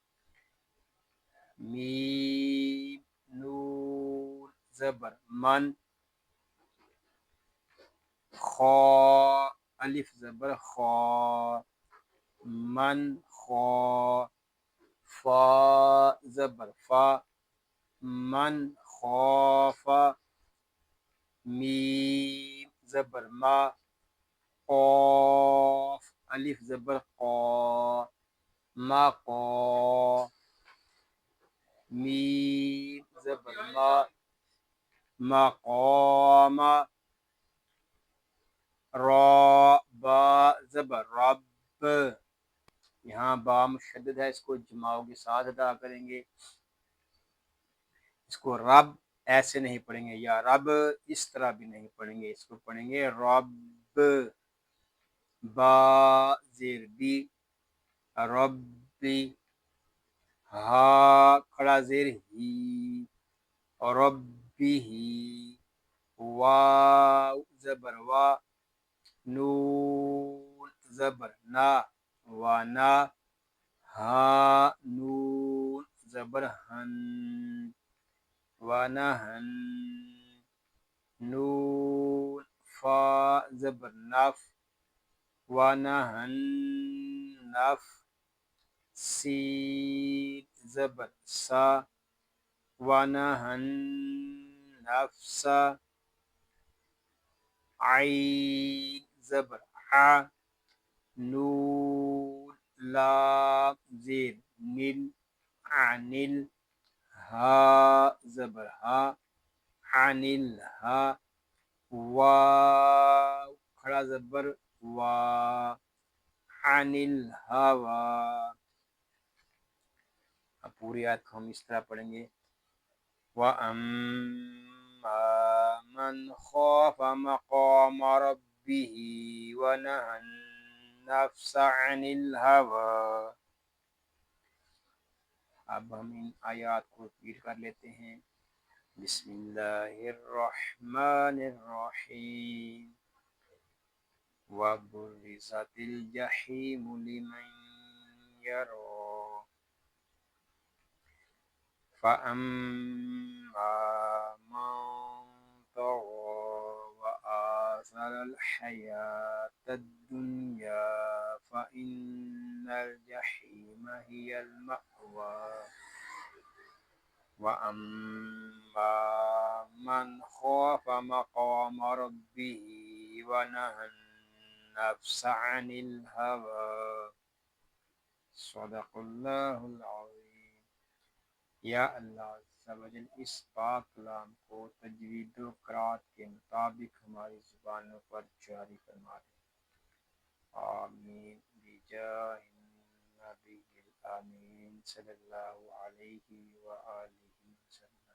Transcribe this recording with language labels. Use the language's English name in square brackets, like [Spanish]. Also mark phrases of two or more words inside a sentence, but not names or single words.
[Urdu] میم نون زبر من، خا الف زبر خا، من خا، فا زبر فا، من خوف، میم زبر ما، قاف الف زبر قا، ما قا، میم زبر ما، مقام، را با زبر رب. یہاں با مشدد ہے، اس کو جماؤ کے ساتھ ادا کریں گے. اس کو رب ایسے نہیں پڑھیں گے، [Arabic] یا رب [Urdu] اس طرح بھی نہیں پڑھیں گے، اس کو پڑھیں گے رب. با زیر بی، ربی. ہا کھڑا زیر ہی، ربی ہی. واو زبر وا، نون زبر نا، وانا. ہا نون زبر ہن، ونہن. نون فا زبر نف، ونہن نف. سین زبر سا، ونہن نفسا. عین زبر ع، نون لام زیر نل، عنل. ہا زبر ہا، عنل ہا. واو کھڑا زبر وا، عنل ہوا. اب پوری آیت کو ہم اس طرح پڑھیں گے. [Arabic] وَأَمَّا مَنْ خَافَ مَقَامَ رَبِّهِ وَنَهَى النَّفْسَ عَنِ الْهَوَىٰ. [Urdu] اب ہم ان آیات کو ریپیٹ کر لیتے ہیں. [Arabic] بسم اللہ الرحمن الرحیم. وَبُرِّزَتِ الْجَحِيمُ لِمَنْ يَرَىٰ. فَأَمَّا مَنْ طَغَىٰ وَآثَرَ الْحَيَاةَ الدُّنْيَا فَإِنَّ الْجَحِيمَ هِيَ الْمَأْوَىٰ. وَأَمَّا مَنْ خَافَ مَقَامَ رَبِّهِ وَنَهَى النَّفْسَ عَنِ الْهَوَىٰ. صدق اللہ العظیم. [Urdu] یا اللہ [Arabic] عز و جل [Urdu] اس پاک کلام کو تجوید و قرات کے مطابق ہماری زبانوں پر جاری فرما دے. [Arabic] آمین بجاہ النبی الامین صلی اللہ علیہ وآلہ وسلم.